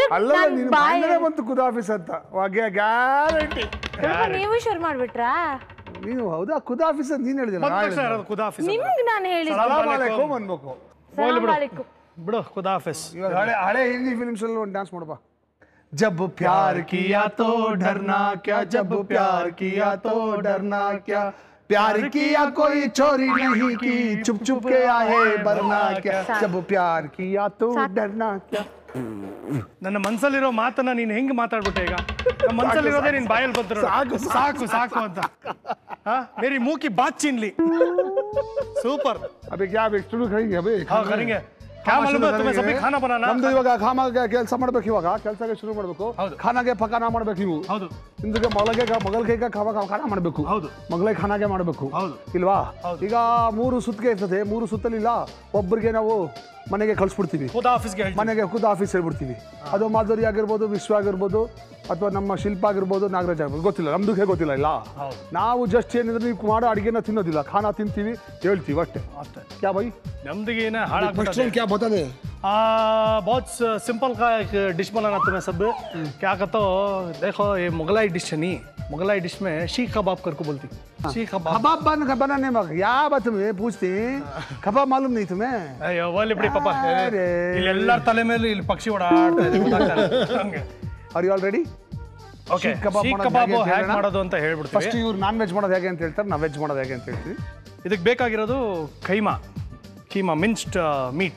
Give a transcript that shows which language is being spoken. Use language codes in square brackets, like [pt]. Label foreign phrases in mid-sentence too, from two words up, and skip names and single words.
[kn] ಅಲ್ಲ ನಿನ್ ಬಾಯಿಂದನೇ ಬಂತು ಖುದಾಫೀಸ್ ಅಂತ. ಗ್ಯಾರಂಟಿ. ನೀವು ಶುರು ಮಾಡ್ಬಿಟ್ರಾ? ನೀನು ಹೌದಾ ಖುದಾಫೀಸ್ ಅಂತ ನೀನ್ ಹೇಳಿದಿಲ್ಲ. ಬಂದ ತಕ್ಷಣ ಹೇಳೋದು ಖುದಾಫೀಸ್. ನಿಮ್ಗೆ ನಾನು ಹೇಳಿದ್ದೆ [ar] سلام عليكم [kn] ಅನ್ಬೇಕು. [ar] سلام عليكم. [kn] ಬಿಡು ಖುದಾಫೀಸ್. ಇವಾಗ ಹಳೆ ಹಿಂದಿ ಫಿಲ್ಮ್ಸ್ ಅಲ್ಲಿ ಒಂದು ಡ್ಯಾನ್ಸ್ ಮಾಡಪ್ಪ. [hi] जब प्यार किया तो डरना क्या, जब प्यार किया तो डरना क्या, प्यार किया कोई चोरी नहीं की, चुप चुप के आए बरना क्या, जब प्यार किया तो डरना क्या. [kn] ನನ್ನ ಮನ್ಸಲ್ಲಿರೋ ಮಾತನ್ನ ನೀನ್ ಹೆಂಗ್ ಮಾತಾಡ್ಬಿಟ್ಟೆ ಈಗ? ನಮ್ಮ ಮನ್ಸಲ್ಲಿರೋದೇ ನಿನ್ ಬಾಯಲ್ಲಿ ಬಂದ್ರು. ಸಾಕು ಸಾಕು ಅಂತ. [hi] मेरी मुँह की बात छीन ली. ಸೂಪರ್. अबे क्या अबे शुरू करेंगे अबे. हाँ करेंगे. [kn] ನಮ್ದು ಇವಾಗ ಖಾನಾಗೆ ಕೆಲಸ ಮಾಡ್ಬೇಕು. ಇವಾಗ ಕೆಲಸಕ್ಕೆ ಶುರು ಮಾಡ್ಬೇಕು. ಖಾನಾಗೆ ಪಕಾನ ಮಾಡ್ಬೇಕು. ನೀವು ನಿಮ್ಗೆ ಮಗಳಿಗೆ ಖಾನ ಮಾಡ್ಬೇಕು. ಮಗಳಿಗೆ ಖಾನಾಗೆ ಮಾಡ್ಬೇಕು ಇಲ್ವಾ? ಈಗ 3 ಸುತ್ತಿಗೆ ಇರ್ತದೆ. 3 ಸುತ್ತಲಿಲ್ಲ ಒಬ್ಬರಿಗೆ ನಾವು ಮನೆಗೆ ಕಳ್ಸ್ಬಿಡ್ತೀವಿ. ಮನೆಗೆ ಖುದ್ ಆಫೀಸ್ ಹೇಳ್ಬಿಡ್ತೀವಿ. ಅದು ಮಾಧುರಿ ಆಗಿರ್ಬೋದು, ವಿಶ್ವ ಆಗಿರ್ಬೋದು, ಅಥವಾ ನಮ್ಮ ಶಿಲ್ಪ ಆಗಿರ್ಬೋದು, ನಾಗರಾಜ್ ಆಗಿರ್ಬೋದು, ಗೊತ್ತಿಲ್ಲ. ನಮ್ದು ಗೊತ್ತಿಲ್ಲ. ಇಲ್ಲ ನಾವು ಜಸ್ಟ್ ಏನಿದ್ರೆ ನೀವು ಮಾಡೋ ಅಡಿಗೆನ ತಿನ್ನೋದಿಲ್ಲ, ಖಾನಾ ತಿಂತೀವಿ, ಹೇಳ್ತೀವಿ ಅಷ್ಟೇ. [hi] क्या भाई [kn] ನಮ್ದಿಗೆ [hi] क्या बता दे. बहुत सिंपल का एक डिश बनाना तुम्हें सब. क्या कहते हो, देखो ये मुगलाई डिश है नहीं, मुगलाई डिश में शीख कबाब करके बोलती. शीख कबाब बनाने में क्या बात तुम्हें पूछती? कबाब मालूम नहीं तुम्हें? [kn] ಅಯ್ಯೋ ಒಳ್ಳೆ ಬಿಡಿ ಪಾಪ. ಇಲ್ಲೆಲ್ಲರ ತಲೆ ಮೇಲೆ ಇಲ್ಲಿ ಪಕ್ಷಿ ಓಡಾಡ್ತಾ ಇದೆ, ಗೊತ್ತಾಗ್ತಾ ಇದೆ. [en] Are you all ready? [kn] ಓಕೆ, ಶೀಖ್ ಕಬಾಬ್ ಹೇಗೆ ಮಾಡೋದು ಅಂತ ಹೇಳ್ಬಿಡ್ತೀವಿ. ಫಸ್ಟ್ ಇವ್ರು [en] non veg [kn] ಮಾಡೋದು ಹೇಗೆ ಅಂತ ಹೇಳ್ತಾರೆ, ನಾವು ವೆಜ್ ಮಾಡೋದು ಹೇಗೆ ಅಂತ ಹೇಳ್ತೀವಿ. ಇದಕ್ಕೆ ಬೇಕಾಗಿರೋದು ಕೀಮಾ [en] minced meat.